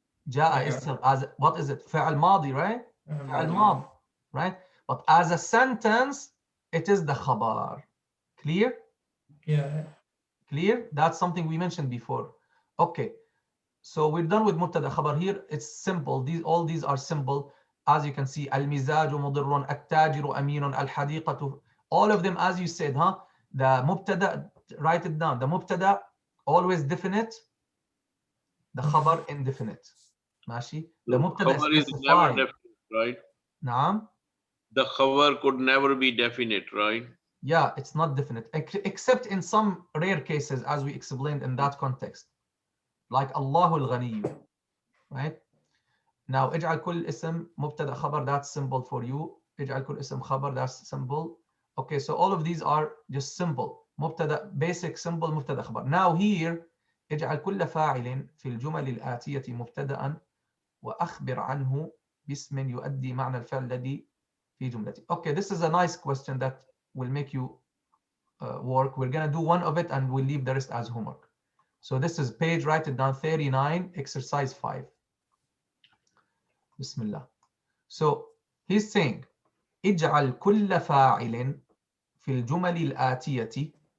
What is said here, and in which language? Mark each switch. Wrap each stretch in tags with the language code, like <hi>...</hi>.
<en>Ja'a itself, as what is it? Fi'al madi, right? Fi'al madi, right? But as a sentence, it is the khabar. Clear? Yeah. Clear? That's something we mentioned before. Okay. So we're done with mubtada khabar here. It's simple. All these are simple. as you can see,</en> <ar>المزاج مضر, التاجر أمين, الحديقة.</ar> <en>All of them, as you said, huh? The mubtada, write it down. The mubtada always definite. The khabar indefinite. ماشي. The mubtada Khabar is never specified. definite, right?</en> <ar>نعم.</ar> <en>The khabar could never be definite, right? Yeah, it's not definite, except in some rare cases, as we explained in that context, like Allahul Ghani, right?</en> <ar>Now, اجعل كل اسم مبتدا خبر,</ar> <en>that's simple for you.</en> <ar>اجعل كل اسم خبر,</ar> <en>that's simple. Okay, so all of these are just simple.</en> <ar>مبتدا,</ar> <en>basic, simple</en> <ar>مبتدا خبر.</ar> <en>Now here,</en> <ar>اجعل كل فاعل في الجمل الآتية مبتدأ وأخبر عنه باسم يؤدي معنى الفعل الذي في جملته.</ar> <en>Okay, this is a nice question that will make you work. We're going to do one of it and we'll leave the rest as homework. So this is page, write it down, 39, exercise 5. Bismillah. So he's saying,</en> <ar>اجعل كل فاعل في الجمل الآتية.</ar>